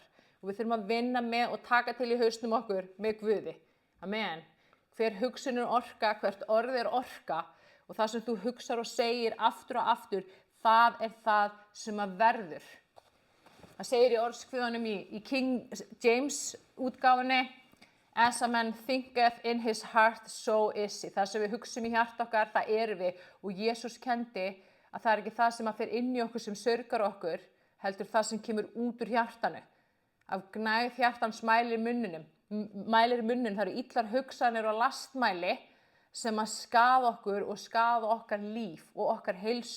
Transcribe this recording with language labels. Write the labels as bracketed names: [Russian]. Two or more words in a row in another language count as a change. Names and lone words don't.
[Icelandic] Og við þurfum að vinna með og taka til í hausnum okkur með Guði. Amen. Hver hugsun orka, hvert orð orka og það sem þú hugsar og segir aftur og aftur, það það sem að verður. Það segir í orðskviðunum í King James útgáfunni, [English] as a man thinketh in his heart, so is he. [Icelandic] Það sem við hugsum í hjarta okkar, það erum við. Og Jesús kendi að það ekki það sem að fer inn í okkur sem sörgar okkur, heldur það sem kemur út úr hjartanu. Af gnægð hjartans mælir munninum. Það eru illar hugsanir og lastmæli sem að skaða okkur og skaða okkar líf og okkar heilsu.